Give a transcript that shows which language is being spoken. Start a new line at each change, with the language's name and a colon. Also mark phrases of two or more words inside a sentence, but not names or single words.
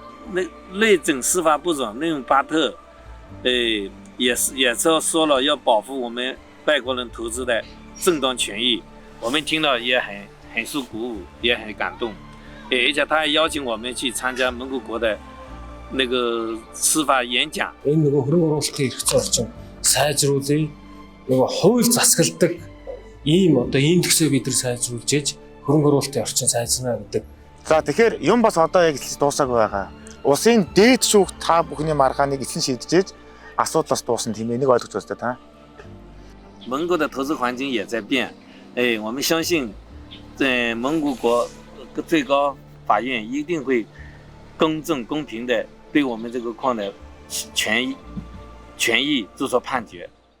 Chinese: 内政司法部长内容巴特，也是说了要保护我们外国人投资的正当权益，我们听了也很受鼓舞，也很感动。而且他还邀请我们去参加蒙古国的那个司法演讲。
Mongolian: Энэ нөгөө хөрөнгө оруулалтын эрх зүйн орчин сайжруулъя. Нөгөө хууль засгалдаг ийм төсөө бид нар сайжруулж ээж хөрөнгө оруулалтын орчин сайжрна гэдэг. За тэгэхээр юм бас одоо яг хэлж дуусаагүй байгаа. Улсын дээд шүүх та бүхний маргааныг эцэн шийдэж асуудал бас дуусна тийм ээ, нэг ойлгож байна та.
Chinese: 蒙古的投资环境也在变，我们相信，蒙古国最高法院一定会公正公平的对我们这个矿的权益做出判决。